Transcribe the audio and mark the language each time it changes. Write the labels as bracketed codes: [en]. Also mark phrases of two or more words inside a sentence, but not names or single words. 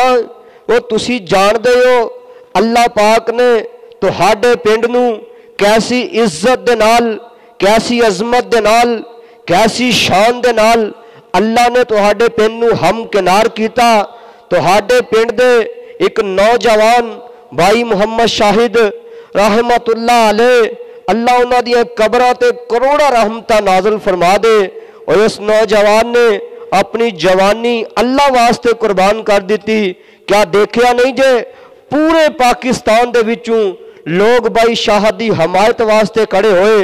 [pa] وہ تسی جاندے ہو اللہ پاک نے تہاڈے پنڈ نوں کیسی عزت دے نال، کیسی عظمت دے نال، کیسی شان دے نال اللہ نے تہاڈے پنڈ نوں ہم کنار کیتا. تہاڈے پنڈ دے اک نوجوان بھائی محمد شاہد [ar] رحمة الله عليه, [pa] اللہ اونہاں دی قبراں تے کروڑاں رحمتاں نازل فرما دے. [ur] اور اس نوجوان نے اپنی جوانی اللہ واسطے قربان کر دی. [pa] کیا دیکھیا نہیں جے پورے پاکستان دے وچوں لوگ بھائی شاہ دی حمایت واسطے کھڑے ہوئے.